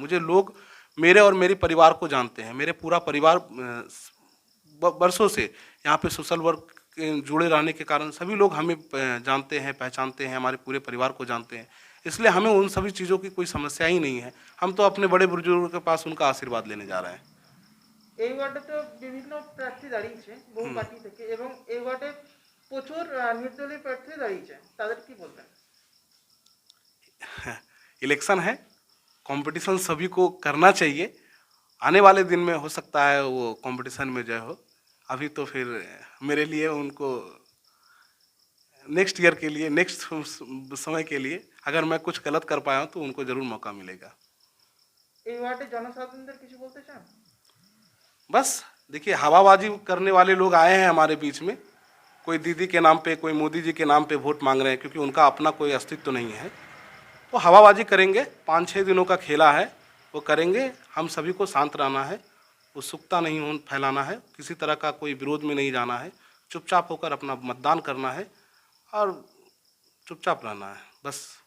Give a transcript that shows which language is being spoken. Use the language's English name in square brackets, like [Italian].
[Hindi] मुझे लोग मेरे और मेरे परिवार को जानते हैं। मेरे पूरा परिवार वर्षों से यहाँ पे सोशल वर्क जुड़े रहने के कारण सभी लोग हमें जानते हैं, पहचानते हैं, हमारे पूरे परिवार को जानते हैं। इसलिए हमें उन सभी चीज़ों की कोई समस्या ही नहीं है। हम तो अपने बड़े बुजुर्गों के पास उनका आशीर्वाद लेने जा रहे हैं। [Bangla] এই ওয়ার্ডে তো বিভিন্ন প্রার্থী দাঁড়িয়েছে বহু পার্টি থেকে, এবং এই ওয়ার্ডে প্রচুর নির্দলীয় প্রার্থী দাঁড়িয়েছে, তাদের কি বলবেন? [Hindi] इलेक्शन है, कंपटीशन सभी को करना चाहिए। आने वाले दिन में हो सकता है वो कंपटीशन में जय हो। अभी तो फिर मेरे लिए उनको नेक्स्ट ईयर के लिए, नेक्स्ट समय के लिए अगर मैं कुछ गलत कर पाया हूँ तो उनको ज़रूर मौका मिलेगा। [Bangla] এই ওয়ার্ডে জনসাধারণদের কিছু বলতে চান? [Hindi] बस देखिए, हवाबाजी करने वाले लोग आए हैं हमारे बीच में। कोई दीदी के नाम पे, कोई मोदी जी के नाम पे वोट मांग रहे हैं, क्योंकि उनका अपना कोई अस्तित्व तो नहीं है। तो हवाबाजी करेंगे, 5-6 दिनों का खेला है, वो करेंगे। हम सभी को शांत रहना है, उत्सुकता नहीं फैलाना है, किसी तरह का कोई विरोध में नहीं जाना है, चुपचाप होकर अपना मतदान करना है और चुपचाप रहना है, बस।